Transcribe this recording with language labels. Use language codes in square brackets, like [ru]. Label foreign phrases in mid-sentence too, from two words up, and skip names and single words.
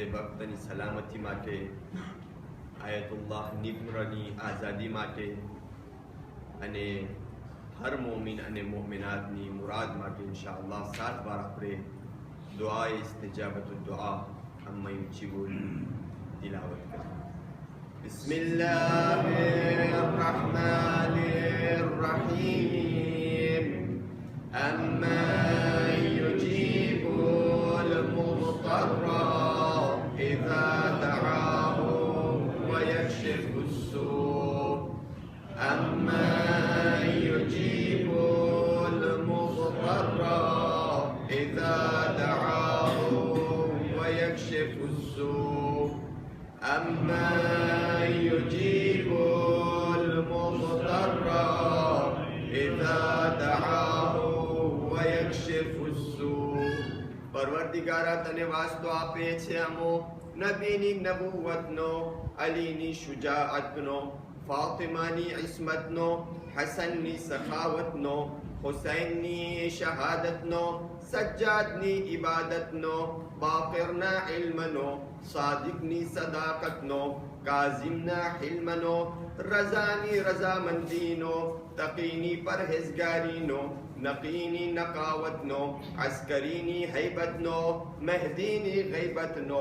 [gu] વક્તની સલામતી માટે, આયતુલ્લાહ નિમ્રની આઝાદી માટે અને હર મોમિન અને મોમિનાતની મુરાદ માટે ઇન્શાઅલ્લાહ 7 વાર આપણે દુઆ ઇસ્તિજાબતુ દુઆ [ar] أمن يجيب [gu] તિલાવત કરીએ. [ar] બિસ્મિલ્લાહિર્રહમાનિર્રહીમ. أمن يجيب المضطر إذا دعاه ويكشف السوء. أما يجيب المضطر إذا دعاه ويكشف السوء. أما يجيب المضطر إذا دعاه ويكشف السوء. [gu] પરવર્તિગારા તને વાસ્તો આપે છે અમો નબીની નબુવતનો, અલીની શુજાઅતનો, ફાતિમાની ઇસ્મતનો, હસનની સખાવતનો, હુસૈનની શહાદતનો, સજ્જાદની ઇબાદતનો, બાકરના ઇલ્મનો, સાદિકની સદાકતનો, કાઝિમના હિલ્મનો, રઝાની રઝામંદીનો, તકીની પરહેઝગારીનો, નકીની નકાવતનો, અસ્કરીની હૈબતનો, મહેદીની ગૈબતનો.